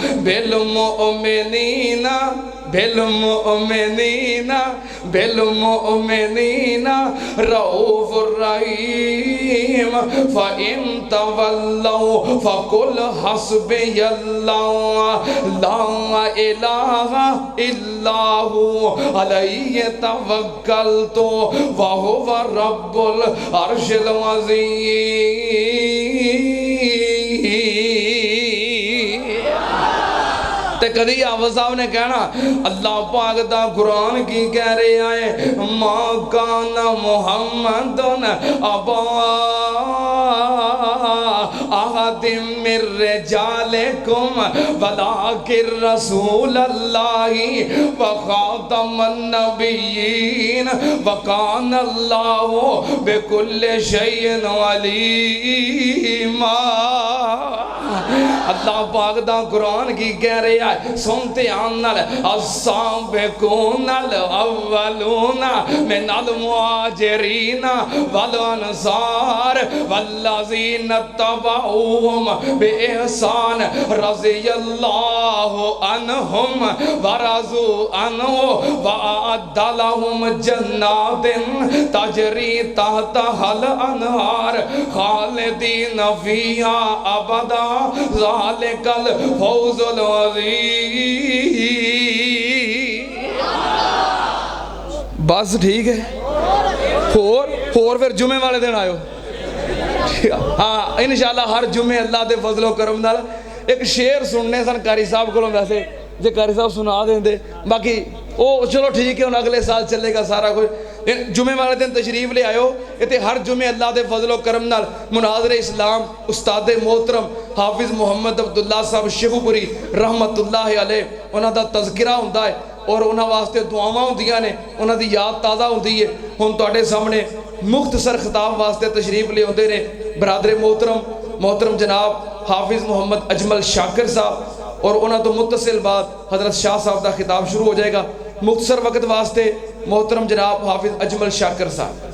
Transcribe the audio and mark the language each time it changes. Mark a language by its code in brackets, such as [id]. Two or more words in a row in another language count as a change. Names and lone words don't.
[ar] بالمؤمنین رؤوف الرحیم فَإِن تَوَلَّوْا فَقُلْ حَسْبِيَ اللَّهُ لَا إِلَٰهَ إِلَّا هُوَ عَلَيْهِ تَوَكَّلْتُ وَهُوَ رَبُّ الْعَرْشِ الْعَظِيمِ۔ [pa] تے کدی حافظ صاحب نے کہنا اللہ پاک دا قرآن کی کہہ رہے آئے [ar] ما کان محمد ابا احد من رجالکم ولکن رسول اللہ وخاتم النبیین وکان اللہ بکل شیء علیما۔ [pa] اللہ پاک دا قرآن کی کہہ رہے ہیں سنتے آنال [ar] السابقون الاولون من المہاجرین والانصار والذین اتبعوهم بإحسان رضی اللہ عنہم ورضوا عنہ وأعد لهم جنات تجری تحتها الانہار خالدین فیہا ابدا ذالک الفوز العظیم۔ [pa] بس ٹھیک ہے، اور پھر جمعے والے دن آئے ہو، ہاں انشاءاللہ ہر جمعے اللہ دے فضل و کرم نال ایک شعر سننے سن قاری صاحب کو، ویسے جے قاری صاحب سنا دیں دے، باقی او چلو ٹھیک ہے، اگلے سال چلے گا سارا کچھ۔ جمعے والے دن تشریف لے آئے ہو، یہ ہر جمعے اللہ دے فضل و کرم نال مناظر اسلام استاد محترم حافظ محمد عبداللہ صاحب شیخو پوری [ar] رحمت اللہ علیہ [pa] انہاں دا تذکرہ ہوندہ ہے اور انہاں واسطے دعاواں ہوندیاں نے، انہاں دی یاد تازہ ہوندی ہے۔ ہن تواڈے سامنے مختصر خطاب واسطے تشریف لے ہوندے نے برادر محترم جناب حافظ محمد اجمل شاکر صاحب، اور انہاں تو متصل بعد حضرت شاہ صاحب دا خطاب شروع ہو جائے گا۔ مختصر وقت واسطے محترم جناب حافظ اجمل شاکر صاحب۔